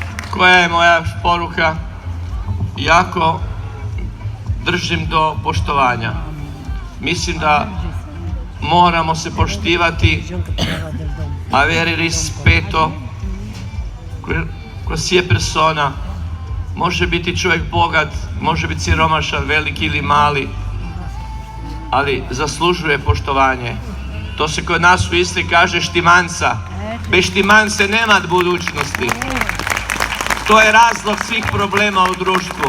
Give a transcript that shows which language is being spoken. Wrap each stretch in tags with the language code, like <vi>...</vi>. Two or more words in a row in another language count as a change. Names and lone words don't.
<hr>koja je moja poruka? Jako držim do poštovanja. Mislim da moramo se poštivati,</hr> <it>avere rispetto, qualsiasi persona.</it> <hr>Može biti čovjek bogat, može biti siromašan, veliki ili mali, ali zaslužuje poštovanje. To se kod nas u Istri kaže štimanca. Bez štimance nema budućnosti. To je razlog svih problema u društvu.</hr>